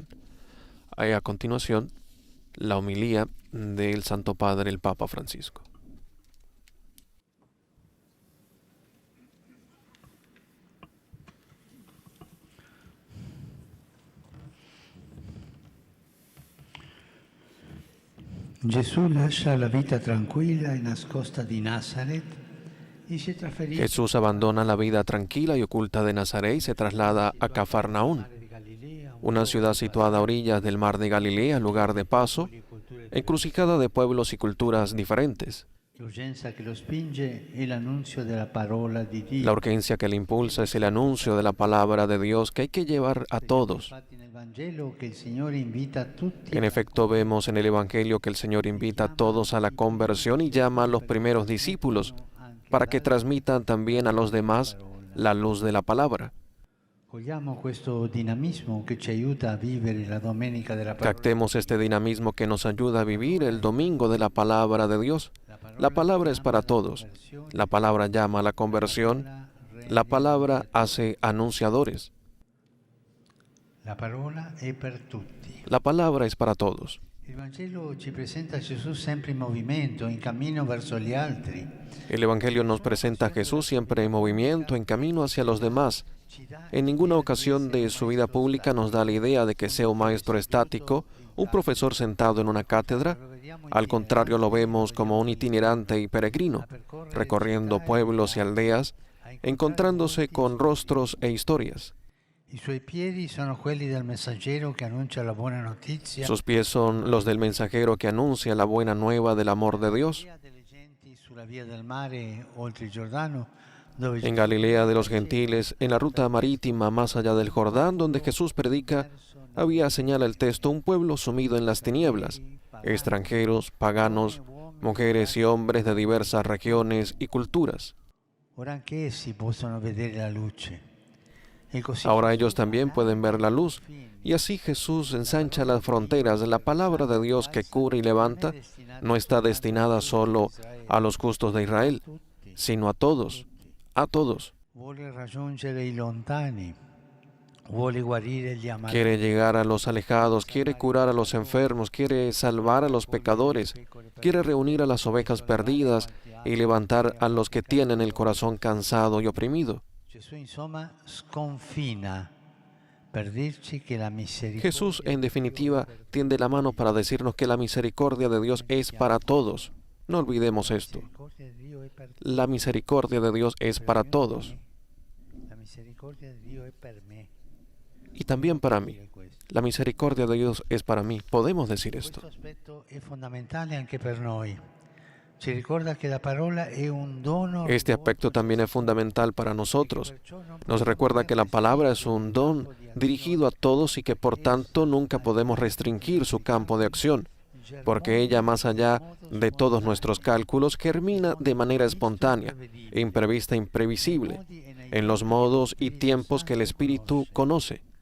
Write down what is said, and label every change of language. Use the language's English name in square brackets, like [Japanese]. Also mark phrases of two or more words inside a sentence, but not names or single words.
[Spanish] Hay a continuación la homilía del Santo Padre, el Papa Francisco. [Italian] Gesù lascia la vita tranquilla e nascosta di Nazareth [Spanish] y se [Italian] trasferisce [Spanish] Jesús abandona la vida tranquila y oculta de Nazaret y se traslada a Cafarnaún, [Italian] di Galilea, [Spanish] una ciudad situada a orillas del mar de Galilea, lugar de paso, encrucijada de pueblos y culturas diferentes. [Italian] l'urgenza che lo spinge è l'annunzio della parola di Dio. [Spanish] La urgencia que le impulsa es el anuncio de la palabra de Dios que hay que llevar a todos. [Italian] Infatti nel Vangelo che il Signore invita tutti [Spanish] En efecto, vemos en el Evangelio que el Señor invita a todos a la conversión y llama a los primeros discípulos para que transmitan también a los demás la luz de la palabra. [Italian] cogliamo questo dinamismo che ci aiuta a vivere la domenica della parola. [Spanish] Captemos este dinamismo que nos ayuda a vivir el domingo de la palabra de Dios. La palabra es para todos. La palabra llama a la conversión. La palabra hace anunciadores. [Italian] La parola è per tutti. [Spanish] La palabra es para todos. [Italian] Il Vangelo ci presenta Gesù sempre in movimento, in cammino verso gli altri. [Spanish] El Evangelio nos presenta a Jesús siempre en movimiento, en camino hacia los demás. En ninguna ocasión de su vida pública nos da la idea de que sea un maestro estático, un profesor sentado en una cátedra. Al contrario, lo vemos como un itinerante y peregrino, recorriendo pueblos y aldeas, encontrándose con rostros e historias. [Italian] I suoi piedi sono quelli del messaggero che annuncia la buona notizia. [Spanish] Sus pies son los del mensajero que anuncia la buena nueva del amor de Dios. [Italian] Delle genti sulla via del mare oltre il Giordano, dove [Spanish] En Galilea de los gentiles, en la ruta marítima más allá del Jordán, donde Jesús predica, había, señala el texto, un pueblo sumido en las tinieblas, extranjeros, paganos, mujeres y hombres de diversas regiones y culturas. [Italian] ora anche essi possono vedere la luce. E così [Spanish] Ahora ellos también pueden ver la luz, y así Jesús ensancha las fronteras. La palabra de Dios que cura y levanta no está destinada solo a los justos de Israel, sino a todos, a todos. [Italian] vuole raggiungere i lontani, vuole guarire gli amati. [Spanish] Quiere llegar a los alejados, quiere curar a los enfermos, quiere salvar a los pecadores, quiere reunir a las ovejas perdidas y levantar a los que tienen el corazón cansado y oprimido. [Italian] Gesù insomma sconfina per dirci che la misericordia [Spanish] Jesús, en definitiva, tiende la mano para decirnos que la misericordia de Dios es para todos. No olvidemos esto. [Italian] di Dio è per [Spanish] La misericordia de Dios es para todos, [Italian] la misericordia di Dio è per me. [Spanish] y también para mí. La misericordia de Dios es para mí. Podemos decir esto. [Italian] Questo aspetto è fondamentale anche per noi. Ci ricorda che la parola è un dono. [Spanish] Este aspecto también es fundamental para nosotros. Nos recuerda que la palabra es un don dirigido a todos y que por tanto nunca podemos restringir su campo de acción, porque ella, más allá de todos nuestros cálculos, germina de manera espontánea, imprevista, imprevisible, en los modos y tiempos que el Espíritu conoce.